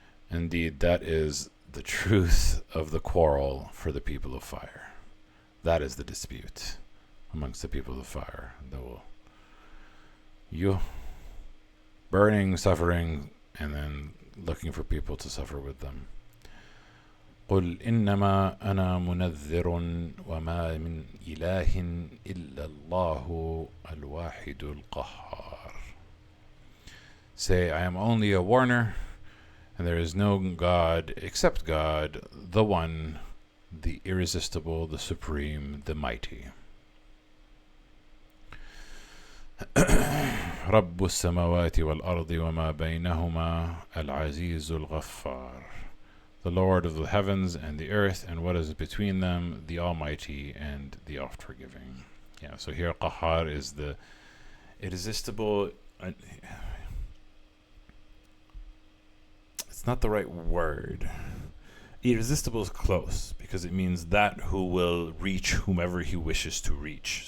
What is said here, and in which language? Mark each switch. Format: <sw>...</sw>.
<en>Indeed, that is the truth of the quarrel for the people of fire. That is the dispute amongst the people of fire. You burning, suffering, and then looking for people to suffer with them.</en> <ar>قل إنما أنا منذر وما من إله إلا الله الواحد القهار.</ar> <en>Say, I am only a warner, and there is no God except God, the one the irresistible, the supreme, the mighty.</en> <ar>رب السماوات والأرض وما بينهما العزيز الغفار.</ar> <en>The Lord of the heavens and the earth and what is between them, the Almighty and the oft-forgiving. Yeah, so here Qahar is the irresistible. It's not the right word. Irresistible is close because it means that who will reach whomever he wishes to reach.</en>